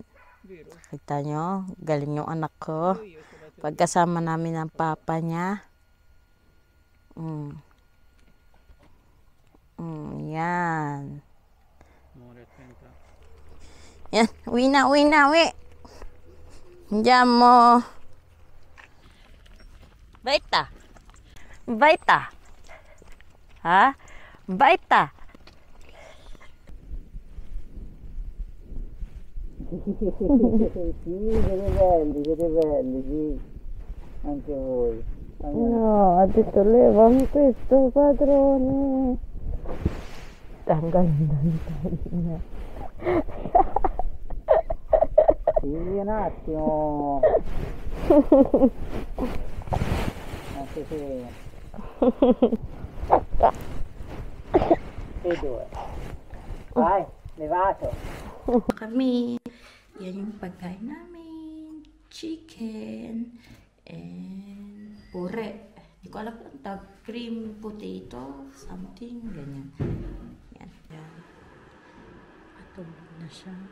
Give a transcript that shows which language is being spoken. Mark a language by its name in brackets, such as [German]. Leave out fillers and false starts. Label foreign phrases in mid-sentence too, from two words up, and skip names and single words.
[Filipino] Kita nyo, galing yung anak ko. Pagkasama namin ng papa niya. Yan. Yan, uwi na. Diyan mo. Baita. Ha? Baita. [Italian] Siete belli, sì. Anche voi. No, ha detto levami questo padrone. [Filipino] Tanggalin. [Italian] Sì, un attimo. Anche se... E due. Vai, levato. [Filipino] Kami, yan yung pagkain namin. [English] Chicken and pure. [Filipino] Hindi ko alam kung tag [English] cream potato, [Filipino] something, ganyan. Yan. Matulog na siya.